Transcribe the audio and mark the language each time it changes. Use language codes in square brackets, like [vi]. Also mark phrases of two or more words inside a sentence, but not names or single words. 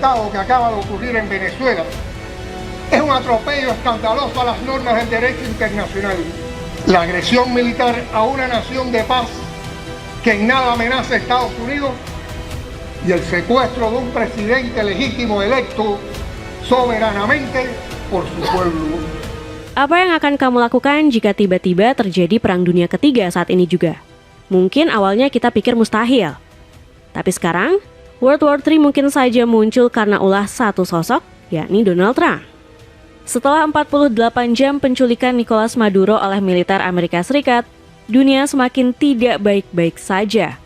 [es] Estado que acaba de ocurrir en Venezuela es un atropello escandaloso a las normas del derecho internacional. La agresión militar a una nación de paz que en nada amenaza a Estados Unidos y el secuestro de un presidente legítimo electo soberanamente por su pueblo. [id] Apa yang akan kamu lakukan jika tiba-tiba terjadi Perang Dunia Ketiga saat ini juga? Mungkin awalnya kita pikir mustahil. Tapi sekarang, [en] World War III [id] mungkin saja muncul karena ulah satu sosok, yakni Donald Trump. Setelah 48 jam penculikan Nicolas Maduro oleh militer Amerika Serikat, dunia semakin tidak baik-baik saja.